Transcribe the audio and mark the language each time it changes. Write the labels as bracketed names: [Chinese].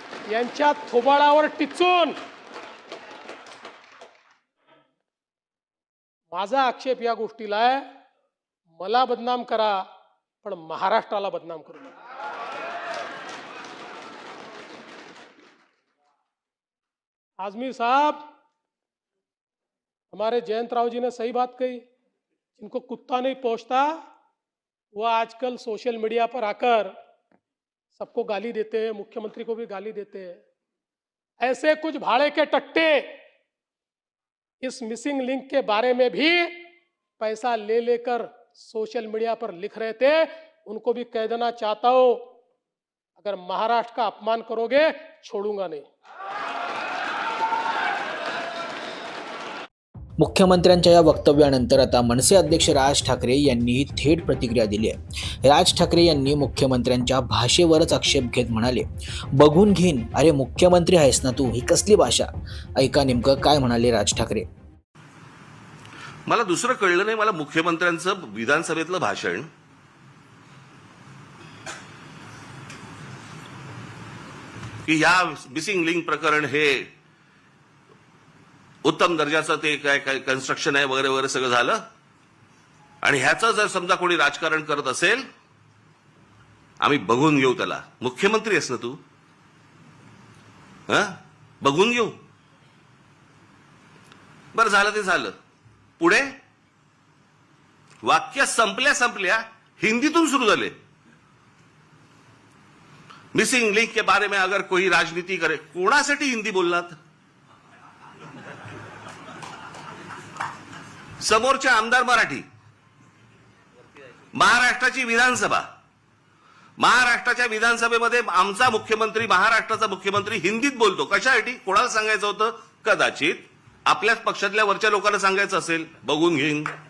[Marathi] यांच्या थोबाडावर टिचून माझा आक्षेप या गोष्टीला आहे, मला बदनाम करा पण महाराष्ट्राला बदनाम करू नका। [Hindi] आजमी साहब, हमारे जयंत राव जी ने सही बात कही। जिनको कुत्ता नहीं पहुंचता वो आजकल सोशल मीडिया पर आकर सबको गाली देते हैं, मुख्यमंत्री को भी गाली देते हैं। ऐसे कुछ भाड़े के टट्टे इस मिसिंग लिंक के बारे में भी पैसा ले लेकर सोशल मीडिया पर लिख रहे थे। उनको भी कह देना चाहता हो, अगर महाराष्ट्र का अपमान करोगे छोडूंगा नहीं। [Marathi] मुख्यमंत्र्यांच्या या वक्तव्यानंतर आता मनसे अध्यक्ष राज ठाकरे यांनीही थेट प्रतिक्रिया दिली आहे। राज ठाकरे यांनी मुख्यमंत्र्यांच्या भाषेवरच आक्षेप घेत म्हणाले, बघून घेईन, अरे मुख्यमंत्री आहेस ना तू, ही कसली भाषा। ऐका नेमकं काय म्हणाले राज ठाकरे। मला दुसरं कळलं नाही, मला मुख्यमंत्र्यांचं विधानसभेतलं भाषण की या मिसिंग लिंक प्रकरण हे उत्तम दर्जाचं ते काय कन्स्ट्रक्शन आहे वगैरे वगैरे सगळं झालं आणि ह्याचं जर समजा कोणी राजकारण करत असेल, आम्ही बघून घेऊ त्याला। मुख्यमंत्री आहेस ना तू, बघून घेऊ। बरं, झालं ते झालं। पुढे वाक्य संपल्या हिंदीतून सुरू झाले। [Hindi] मिसिंग लिंक के बारे में अगर कोई राजनीति करे, [Marathi] कोणासाठी हिंदी बोललात? समोरचे आमदार मराठी, महाराष्ट्राची विधानसभा, महाराष्ट्राच्या विधानसभेमध्ये आमचा मुख्यमंत्री, महाराष्ट्राचा मुख्यमंत्री हिंदीत बोलतो। कशासाठी? कोणाला सांगायचं होतं? कदाचित आपल्याच पक्षातल्या वरच्या लोकांना सांगायचं असेल, बघून घेईन।